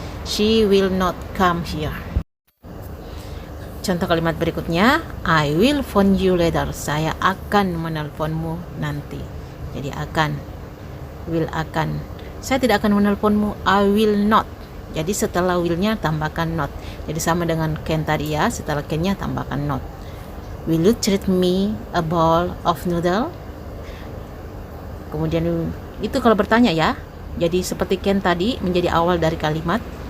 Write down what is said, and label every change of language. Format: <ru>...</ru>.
<en>She will not come here.</en> <id>Contoh kalimat berikutnya,</id> <en>I will phone you later.</en> <id>Saya akan menelponmu nanti. Jadi akan, will akan. Saya tidak akan menelponmu,</id> <en>I will not.</en> <id>Jadi setelah will-nya tambahkan not. Jadi sama dengan can tadi ya, setelah can-nya tambahkan not.</id> <en>Will you treat me a bowl of noodle?</en> <id>Kemudian itu kalau bertanya ya. Jadi seperti can tadi menjadi awal dari kalimat.</id>